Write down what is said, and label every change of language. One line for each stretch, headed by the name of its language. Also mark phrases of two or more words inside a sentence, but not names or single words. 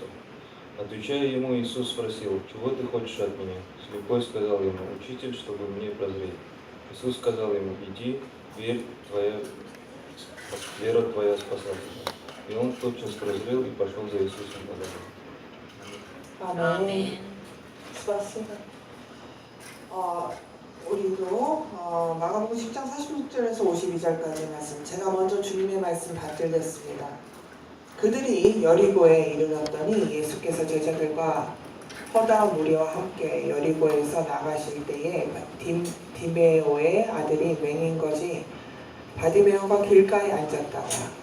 Russian: Отвечая ему, Иисус спросил: «Чего ты хочешь от меня?» Слепой сказал ему: «Учитель, чтобы мне прозреть». Иисус сказал ему: «Иди, вера твоя спасла тебя». И он тотчас прозрел и пошел за Иисусом по дороге.
Korean: 아멘. 수고하셨습니다. 우리도 마가복음 10장 46절에서 52절까지 말씀, 제가 먼저 주님의 말씀 받들겠습니다. 그들이 여리고에 이르렀더니 예수께서 제자들과 허다한 무리와 함께 여리고에서 나가실 때에 디메오의 아들이 맹인 것이 바디메오가 길가에 앉았다가